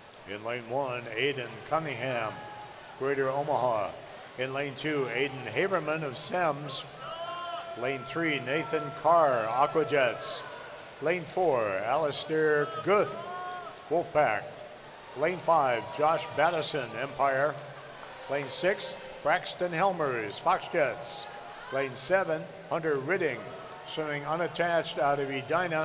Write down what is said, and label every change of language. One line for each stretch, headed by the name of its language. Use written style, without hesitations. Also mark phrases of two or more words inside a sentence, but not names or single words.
English: In lane 1, Aiden Cunningham, Greater Omaha. In lane 2, Aiden Haberman of Sems. Lane 3, Nathan Carr, Aquajets. Lane 4, Alistair Guth, Wolfpack. Lane 5, Josh Battison, Empire. Lane 6, Braxton Helmers, Foxjets. Lane 7, Hunter Ridding, swimming unattached out of Edina.